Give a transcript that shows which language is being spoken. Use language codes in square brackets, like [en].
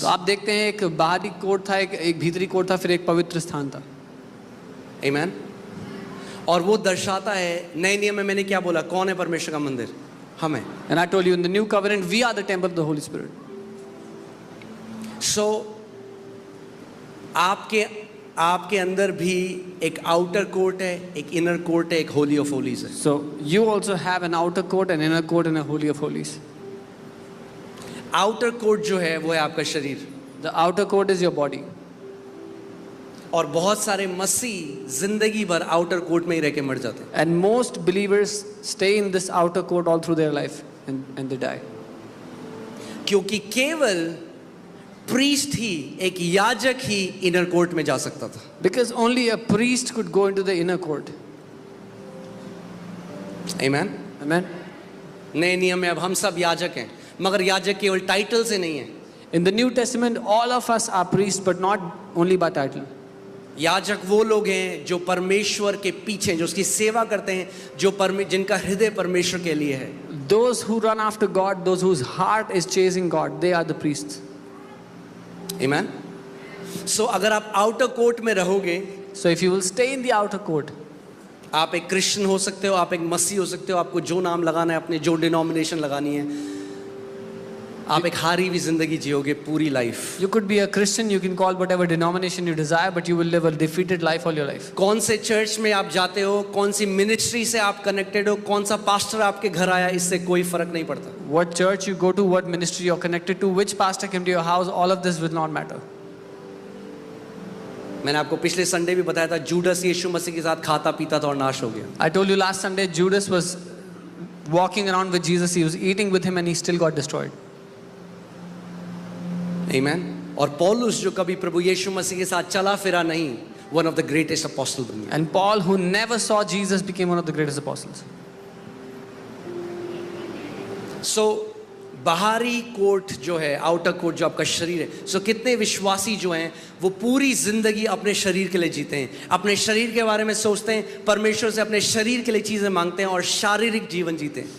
[hi] तो आप देखते हैं एक बाहरी कोर्ट था, एक भीतरी कोर्ट था, फिर एक पवित्र स्थान था. [en] Amen. [hi] और वो दर्शाता है, नए नियम में मैंने क्या बोला, कौन है परमेश्वर का मंदिर? हम हैं. [en] And I told you in the new covenant we are the temple of the Holy Spirit. [hi] So आपके अंदर भी एक आउटर कोर्ट है, एक इनर कोर्ट है, एक होली ऑफ होलीज है. [en] So you also have an outer court, an inner court, and a holy of holies. [hi] Outer court जो है वो है आपका शरीर. [en] The outer court is your body. [hi] और बहुत सारे मसीह जिंदगी भर आउटर कोर्ट में ही रह के मर जाते हैं. [en] And most believers stay in this outer court all through their life and they die. [hi] क्योंकि केवल प्रीस्ट ही, एक याजक ही इनर कोर्ट में जा सकता था. [en] Because only a priest could go into the inner court. Amen. Amen. [hi] नए नियम में अब हम सब याजक हैं, मगर याजक केवल टाइटल से नहीं है. [en] In the New Testament, all of us are priests, but not only by title. [hi] याजक वो लोग हैं जो परमेश्वर के पीछे, जो उसकी सेवा करते हैं, जिनका हृदय परमेश्वर के लिए है. [en] Those who run after God, those whose heart is chasing God, they are the priests. Amen. [hi] So अगर आप आउटर कोर्ट में रहोगे, [en] So if you will stay in the outer court, [hi] आप एक क्रिश्चियन हो सकते हो, आप एक मसीह हो सकते हो, आपको जो नाम लगाना है, अपने जो डिनोमिनेशन लगानी है, आप एक हारी हुई जिंदगी जियोगे पूरी life. [en] you could be a Christian, you can call whatever denomination you desire, but you will live a defeated life all your life. [hi] कौन से चर्च में आप जाते हो, कौन सी मिनिस्ट्री से आप कनेक्टेड हो, कौन सा पास्टर आपके घर आया, इससे कोई फर्क नहीं पड़ता. [en] What church you go to, what ministry you're connected to, which pastor came to your house, all of this will not matter. [hi] मैंने आपको पिछले संडे भी बताया था, जूडस यीशु मसीह के साथ खाता पीता था और नाश हो गया. [en] I told you last Sunday, Judas was walking around with Jesus, he was eating with him and he still got destroyed. Amen. [hi] और पौलुस जो कभी प्रभु यीशु मसीह के साथ चला फिरा नहीं, [en] one of the greatest apostles [hi] बन गया. [en] And Paul, who never saw Jesus, became one of the greatest apostles. [hi] So बाहरी कोर्ट जो है, आउटर कोर्ट जो आपका शरीर है, सो कितने विश्वासी जो हैं वो पूरी जिंदगी अपने शरीर के लिए जीते हैं, अपने शरीर के बारे में सोचते हैं, परमेश्वर से अपने शरीर के लिए चीजें मांगते हैं और शारीरिक जीवन जीते हैं.